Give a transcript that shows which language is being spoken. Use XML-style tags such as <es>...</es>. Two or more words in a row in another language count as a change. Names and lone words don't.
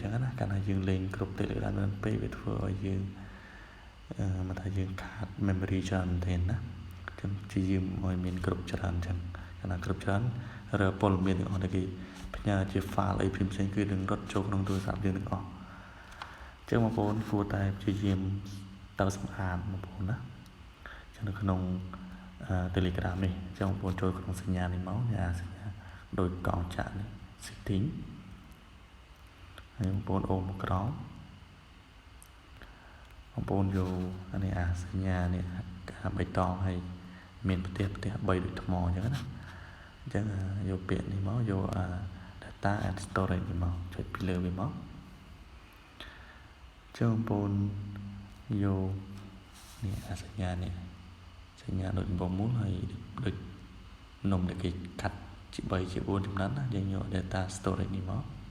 <km>ងណាកាលណាយើងលេងក្រុម Telegram ច្រើនពេកវាធ្វើឲ្យយើងមកថាយើងខាត memory ច្រើនមែនទេណាចឹងជាយើងឲ្យមានក្រុមច្រើនអញ្ចឹងកាលណាក្រុមច្រើនរើព័ត៌មានទាំងអស់ដែលគេផ្ញើជា file អីផ្សេងៗគឺនឹងរត់ចូលក្នុងទូរស័ព្ទយើងទាំងអស់អញ្ចឹងបងប្អូនគួរតែព្យាយាមទៅសម្អាតបងប្អូនណាចឹងនៅក្នុងTelegram នេះចឹងបងប្អូនចូលក្នុងសញ្ញានេះមកនេះអាសញ្ញាដោយកងចាក់នេះ setting ហើយបងប្អូនអូនមកក្រោមបងប្អូនយកអានេះអាសញ្ញានេះបៃតងហើយមានផ្ទះ3ដូចថ្មអញ្ចឹងណាអញ្ចឹងយកពាក្យនេះមកយក</km> <en>data and storage</en> <km>នេះមកចុចពីលើវាមក ចឹងបងប្អូនយកនេះអាសញ្ញានេះសញ្ញាដូចបំពង់ហើយដូចនំដែលគេកាត់ជា3ជា4ចំណុចណាយើងយក</km> <en>data storage</en> <km>នេះមក</km>